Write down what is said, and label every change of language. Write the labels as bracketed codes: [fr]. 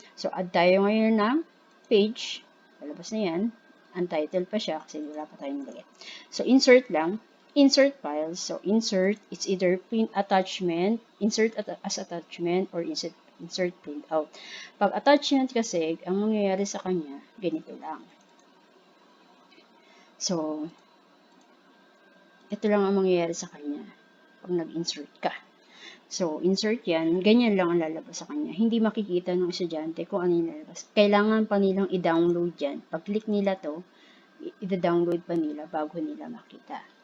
[tl] So, add tayo ngayon ng page. Palabas na yan. Untitled pa siya kasi wala pa tayong nilagay. [en] So, insert lang. Insert files. So, insert, it's either print attachment, insert as attachment, or insert print out. [tl] Pag attachment kasi, ang mangyayari sa kanya, ganito lang. So, ito lang ang mangyayari sa kanya pag nag-insert ka. So, insert yan. Ganyan lang ang lalabas sa kanya. Hindi makikita ng estudyante kung ano yung lalabas. Kailangan pa nilang i-download yan. Pag-click nila to, i-download pa nila bago nila makita.